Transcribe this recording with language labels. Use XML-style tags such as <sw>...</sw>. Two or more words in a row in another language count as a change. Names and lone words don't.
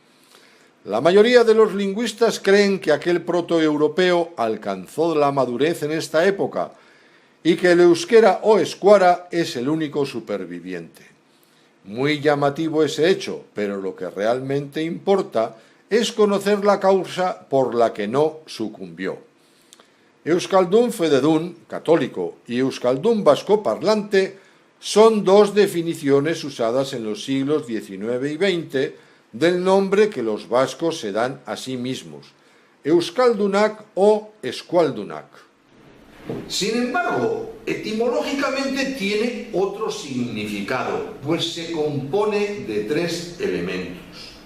<es>La mayoría de los lingüistas creen que aquel protoeuropeo alcanzó la madurez en esta época y que el euskera o escuara es el único superviviente. Muy llamativo ese hecho, pero lo que realmente importa es conocer la causa por la que no sucumbió.</es> <eu>Euskaldun fededun,</eu> <es>católico, y Euskaldun vasco parlante son dos definiciones usadas en los siglos XIX y XX del nombre que los vascos se dan a sí mismos,</es> <eu>Euskaldunak o Eskualdunak.</eu> <es>Sin embargo, etimológicamente tiene otro significado, pues se compone de tres elementos.</es>